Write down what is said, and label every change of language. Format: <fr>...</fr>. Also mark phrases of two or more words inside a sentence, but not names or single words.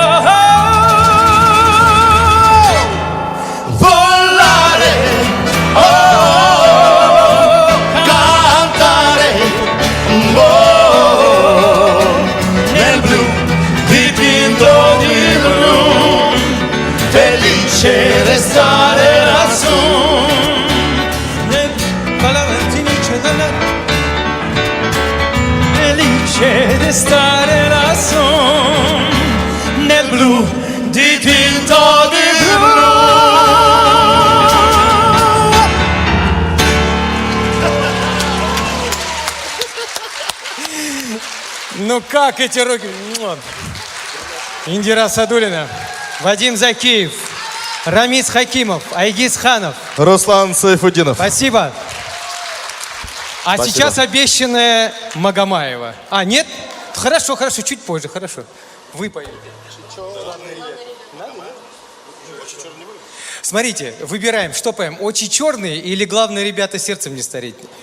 <it>Oh, cantare, oh, nel blu, dipinto di blu, felice di stare lassù. Felice di stare lassù, nel blu, dipinto di blu.</it> <ru>Ну как эти руки? Индира Садулина, Вадим Закиев, Рамис Хакимов, Айгиз Ханов. Руслан Сайфудинов. Спасибо. А Спасибо. сейчас обещанная Магомаева. А, нет? Хорошо, хорошо, чуть позже, хорошо. Вы поете. Смотрите, выбираем, что поем, «Очи черные» или «Главное, ребята, сердцем не стареть».</ru>